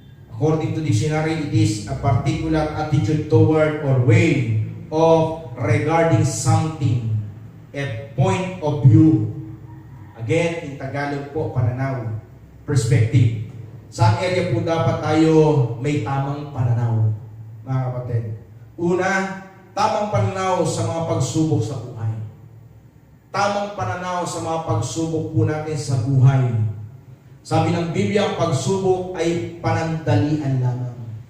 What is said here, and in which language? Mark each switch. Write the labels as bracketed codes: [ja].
[en] According to dictionary, it is a particular attitude toward or way of regarding something, a point of view. Again, in Tagalog po, pananaw, perspective. [tl] Saan area po dapat tayo may tamang pananaw, mga kapatid? Una, tamang pananaw sa mga pagsubok sa buhay. Tamang pananaw sa mga pagsubok po natin sa buhay. Sabi ng Biblia, ang pagsubok ay panandalian lamang.